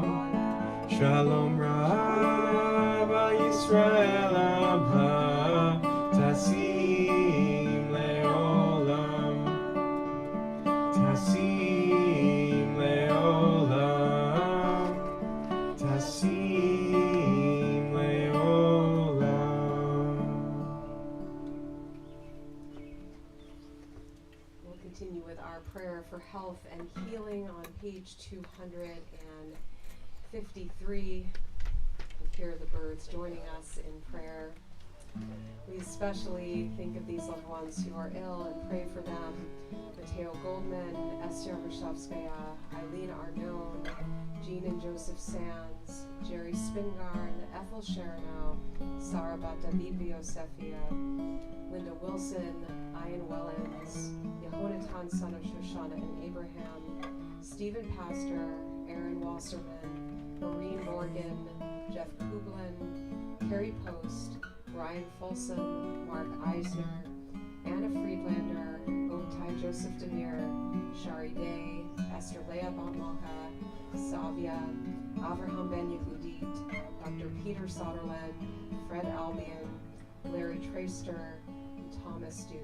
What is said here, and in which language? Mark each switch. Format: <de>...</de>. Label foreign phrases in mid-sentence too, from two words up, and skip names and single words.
<he>שלום רב ישראל עמך תשים לעולם. תשים לעולם. תשים לעולם.</he> <en>We'll continue with our prayer for health and healing on page 253. Hear the birds joining us in prayer. We especially think of these loved ones who are ill and pray for them. Mateo Goldman, Esther Moshovskaya, Eileen Arnone, Jean and Joseph Sands, Jerry Spingarn, Ethel Sharanow, Sarah Bat David Yosefia, Linda Wilson, Ian Wellens, Yehonatan son of Shoshana and Abraham, Stephen Pastor, Aaron Wasserman, Maureen Morgan, Jeff Kublin, Carrie Post, Brian Folsom, Mark Eisner, Anna Friedlander, Otai Joseph Demir, Shari Day, Esther Leah Bonmaka, Savia, Avraham Ben Yehudit, Dr. Peter Soderland, Fred Albion, Larry Traster, and Thomas Dew.</en>